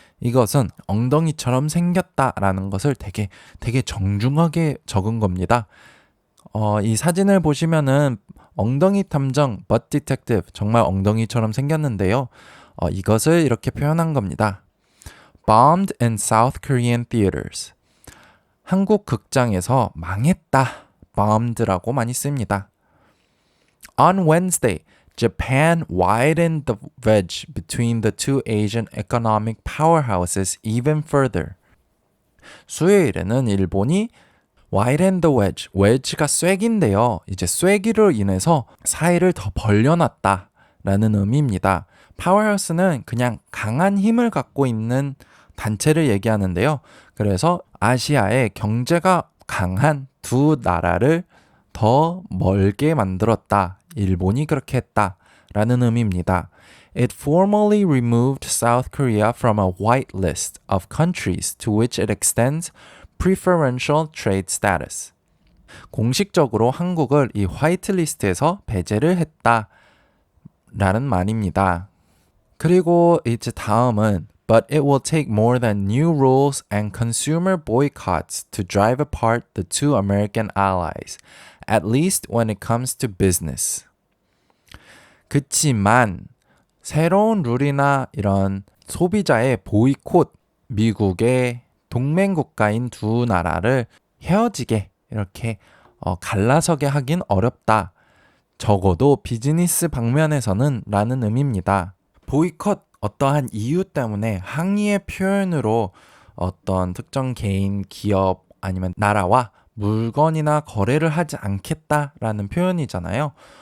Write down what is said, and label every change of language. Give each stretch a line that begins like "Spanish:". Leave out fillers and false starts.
Korean: 이것은 엉덩이처럼 생겼다라는 것을 되게 정중하게 적은 겁니다. 이 사진을 보시면은 엉덩이 탐정, butt detective, 정말 엉덩이처럼 생겼는데요. 이것을 이렇게 표현한 겁니다.
English: Bombed in South Korean theaters.
Korean: 한국 극장에서 망했다. bombed라고 많이 씁니다.
English: On Wednesday, Japan widened the wedge between the two Asian economic powerhouses even further.
Korean: 수요일에는 일본이
English: widen the wedge,
Korean: wedge가 쐐기인데요. 이제 쐐기로 인해서 사이를 더 벌려놨다 라는 의미입니다. powerhouse는 그냥 강한 힘을 갖고 있는 단체를 얘기하는데요. 그래서 아시아의 경제가 강한 두 나라를 더 멀게 만들었다. 일본이 그렇게 했다 라는 의미입니다.
English: It formally removed South Korea from a white list of countries to which it extends preferential trade status.
Korean: 공식적으로 한국을 이 화이트 리스트에서 배제를 했다 라는 말입니다.
English: 그리고 이제 다음은 But it will take more than new rules and consumer boycotts to drive apart the two American allies, at least when it comes to business.
Korean: 그치만 새로운 룰이나 이런 소비자의 보이콧, 미국의 동맹 국가인 두 나라를 헤어지게 이렇게 갈라서게 하긴 어렵다. 적어도 비즈니스 방면에서는 라는 의미입니다. 보이콧, 어떠한 이유 때문에 항의의 표현으로 어떤 특정 개인, 기업 아니면 나라와 물건이나 거래를 하지 않겠다라는 표현이잖아요.